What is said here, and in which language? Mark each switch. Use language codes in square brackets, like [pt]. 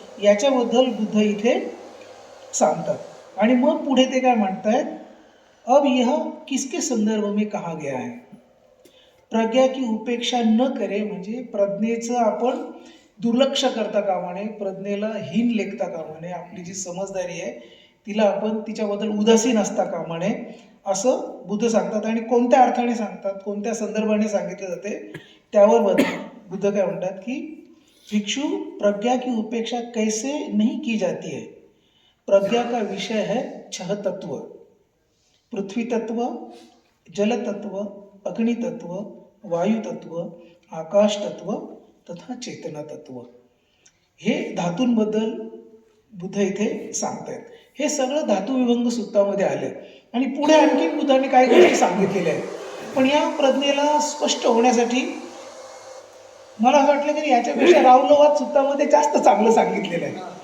[mr] याच्याबद्दल बुद्ध इथे सांगतात. आणि मग पुढे ते काय म्हणतायत, [hi] अब यह किसके संदर्भ में कहा गया है, प्रज्ञा की उपेक्षा न करे, [mr] म्हणजे प्रज्ञेचं आपण दुर्लक्ष करता कामा नये, प्रज्ञेला हीन लेखता कामा नये, आपली जी समजदारी आहे तिला आपण तिच्याबद्दल उदासीन असता कामा नये, असं बुद्ध सांगतात. आणि कोणत्या अर्थाने सांगतात, कोणत्या संदर्भाने सांगितले जाते त्यावर बुद्ध काय म्हणतात की भिक्षु, [hi] प्रज्ञा की उपेक्षा कैसे नहीं की जाती है. प्रज्ञा का विषय है 6 तत्व, पृथ्वी तत्व, जल तत्व, अग्नि तत्व, वायु तत्व, आकाश तत्व तथा चेतना तत्व. [mr] हे धातूंबद्दल बुद्ध इथे सांगतायत. हे सगळं धातुविभंग सूत्रामध्ये आले आणि पुढे आणखी बुद्धाने काही गोष्टी सांगितलेल्या आहेत. पण या प्रज्ञेला स्पष्ट होण्यासाठी मला असं वाटलं की याच्यापेक्षा राहुलवाद सूत्रामध्ये जास्त चांगलं सांगितलेलं आहे.